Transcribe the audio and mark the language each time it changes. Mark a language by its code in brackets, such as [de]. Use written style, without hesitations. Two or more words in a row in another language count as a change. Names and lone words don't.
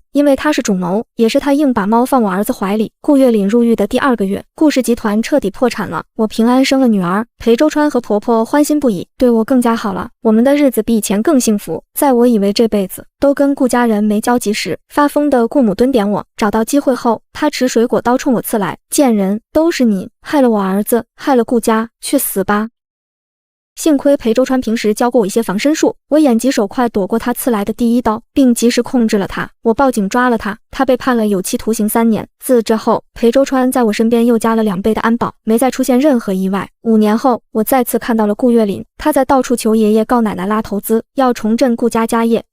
[zh] 因為他是主謀，也是他硬把貓放我兒子懷裡。顧月嶺入獄的第2個月，顧氏集團徹底破產了，我平安生了女兒。裴周川和婆婆歡欣不已，對我更加好了，我們的日子比以前更幸福。在我以為這輩子都跟顧家人沒交集時，發瘋的顧母蹲點我，找到機會後，他持水果刀衝我刺來，賤人，都是你害了我兒子，害了顧家，去死吧！幸虧裴周川平時教過我一些防身術，我眼疾手快躲過他刺來的第1刀，並及時控制了他。我報警抓了他，他被判了有期徒刑3年。自这後，裴周川在我身邊又加了2倍的安保，沒再出現任何意外。5年後，我再次看到了顧月嶺，他在到處求爺爺告奶奶拉投資，要重振顧家家業。